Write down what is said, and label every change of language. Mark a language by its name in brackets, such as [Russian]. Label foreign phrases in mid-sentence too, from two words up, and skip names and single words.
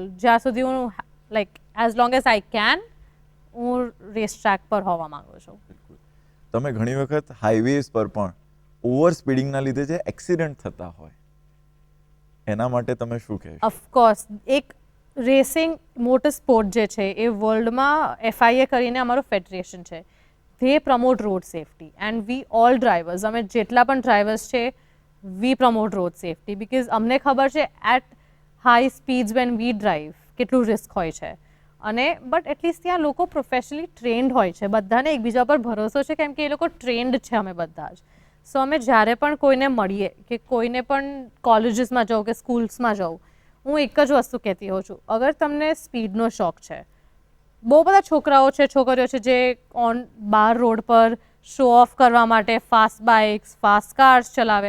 [Gujarati] જ્યાં સુધી હું [English] as long as I can, [Gujarati] હું [English] race track [Gujarati] પર હોવા માંગુ છું. તમે ઘણી વખત હાઈવેઝ પર પણ [English] over speeding [Gujarati] લીધે જે એક્સિડન્ટ થતા હોય એના માટે તમે શું કહેશો? ઓફકોર્સ, એક [English] racing motor sport [Gujarati] જે છે એ વર્લ્ડમાં FIA કરીને અમારું ફેડરેશન છે, [English] they promote road safety and we all drivers, [Gujarati] અમે જેટલા પણ ડ્રાઈવર્સ છે, [English] we promote road safety because [Gujarati] અમને ખબર છે [English] at high speeds when we drive [Gujarati] કેટલું રિસ્ક હોય છે. અને [English] but at least [Gujarati] ત્યાં લોકો [English] professionally trained [Gujarati] હોય છે, બધાને એકબીજા પર ભરોસો છે કેમ કે એ લોકો ટ્રેન્ડ છે અમે બધા જ. સો અમે જ્યારે પણ કોઈને મળીએ કે કોઈને પણ કોલેજીસમાં જાઉં કે સ્કૂલ્સમાં જાઉં, હું એક જ વસ્તુ કહેતી હોઉં છું, અગર તમને સ્પીડનો શોખ છે, બહુ બધા છોકરાઓ છે, છોકરીઓ છે જે બહાર રોડ પર [English] show off [Gujarati] કરવા માટે [English] fast bikes, fast cars [Gujarati] ચલાવે.